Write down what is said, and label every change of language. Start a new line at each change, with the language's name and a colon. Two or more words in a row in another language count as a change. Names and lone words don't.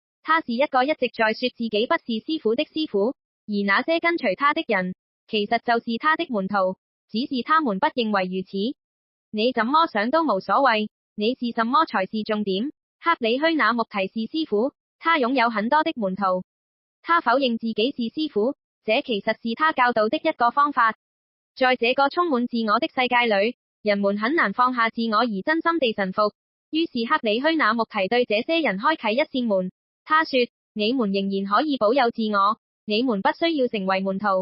Chinese: 他是一個一直在說自己不是師傅的師傅，而那些跟隨他的人，其實就是他的門徒，只是他們不認為如此。你怎麼想都無所謂。你是什麼才是重點。克里虛那穆提是師傅，他擁有很多的門徒。他否認自己是師傅，這其實是他教導的一個方法。在這個充滿自我的世界裏，人們很難放下自我而真心地臣服。於是克里虛那穆提對這些人開啟一扇門。他說：你們仍然可以保有自我，你們不需要成為門徒。